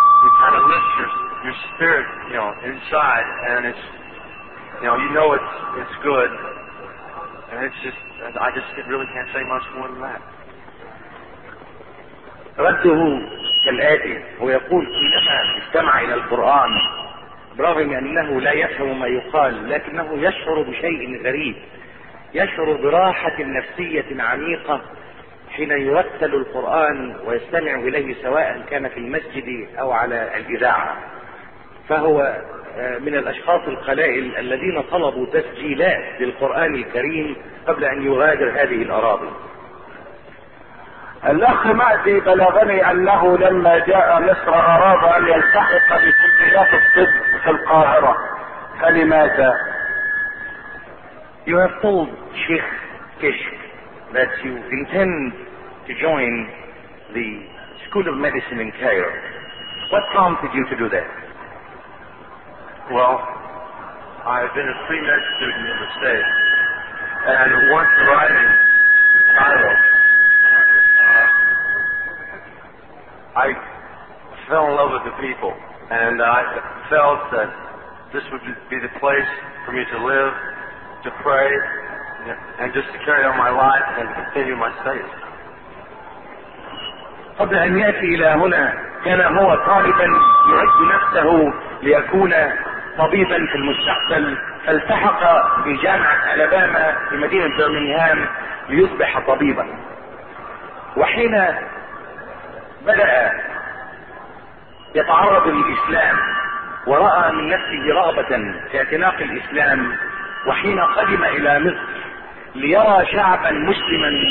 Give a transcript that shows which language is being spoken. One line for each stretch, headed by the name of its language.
English: It kind of lifts your spirit, you know, inside, and it's it's good, and it's just, I really can't say much more than that.
Arabic: رده كالآتي: هو يقول كلما استمع إلى القرآن برغم أنه لا يفهم ما يقال، لكنه يشعر بشيء غريب، يشعر براحة نفسية عميقة حين يرتل القرآن ويستمع إليه سواء كان في المسجد أو على الإذاعة. فهو من الأشخاص القلائل الذين طلبوا تسجيلات للقرآن الكريم قبل أن يغادر هذه الأراضي. الأخ مأدي بلغني أنه لما جاء مصر أراد أن يلتحق بكليات الطب في القاهرة، فلماذا؟
English: You have told Sheikh Kishk that you intend to join the School of Medicine in Cairo. What prompted you to do that? Well, I have been a pre-med student in the States, and once arriving in Cairo, I fell in love with the people, and I felt that this would be the place for me to live, to pray, and just to carry on my life and continue my studies.
Arabic: قبل أن يأتي إلى هنا كان هو طالبا يعد نفسه ليكون طبيبا في المستقبل، فالتحق بجامعة ألاباما في مدينة برمنغهام ليصبح طبيبا. وحين بدأ يتعرض للإسلام ورأى من نفسه رغبة في اعتناق الإسلام، وحين قدم إلى مصر ليرى شعبا مسلما